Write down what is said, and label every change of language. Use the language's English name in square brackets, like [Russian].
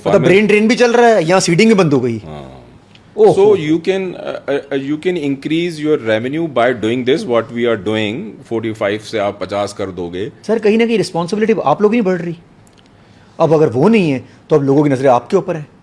[Urdu] مطلب brain drain بھی چل رہا ہے, یہاں سیڈنگ بھی بند ہو گئی. [English] So you can increase your revenue by doing this, what we are doing. [Urdu] 45 سے آپ 50 کر دو گے. سر کہیں نہ کہیں رسپانسبلٹی آپ لوگ نہیں بڑھ رہی. اب اگر وہ نہیں ہے تو اب لوگوں کی نظریں آپ کے اوپر ہیں.